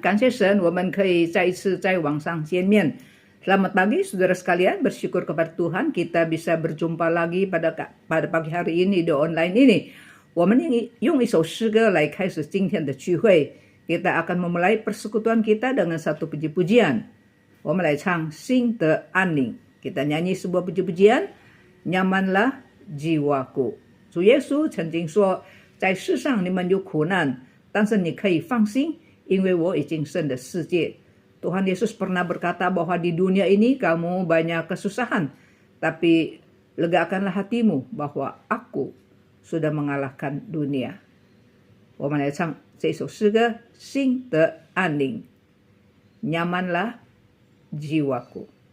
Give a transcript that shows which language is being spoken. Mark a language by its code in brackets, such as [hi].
[zh] 感谢神，我们可以再一次在网上见面。 [id] Selamat pagi, saudara sekalian. Bersyukur kepada Tuhan kita bisa berjumpa lagi pada pagi hari ini di online ini. [zh] 我们用一首诗歌来开始今天的聚会。 [id] Kita akan memulai persekutuan kita dengan satu puji-pujian. [zh] 我们来唱心的安宁。 [id] Kita nyanyi sebuah puji-pujian. Nyamanlah jiwaku. [zh] 主耶稣曾经说，在世上你们有苦难，但是你可以放心，因为我已经胜了世界。 [id] Tuhan Yesus pernah berkata bahwa di dunia ini kamu banyak kesusahan, tapi legakanlah hatimu bahwa aku sudah mengalahkan dunia. [zh] 我们来唱这首诗歌，心的安宁，nyamanlah jiwaku。